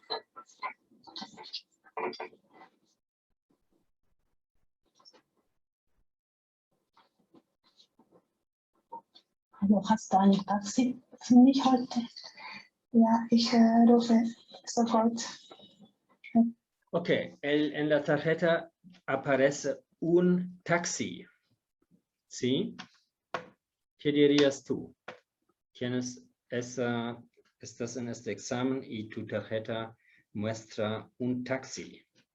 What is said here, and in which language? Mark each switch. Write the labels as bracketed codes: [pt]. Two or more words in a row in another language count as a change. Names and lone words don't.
[de] Hallo, hast du ein Taxi für mich heute? Ja, ich rufe sofort. [es] Ok, en la tarjeta aparece un taxi. ¿Sí? ¿Qué dirías tú? Tienes estás en este examen y tu tarjeta muestra un taxi.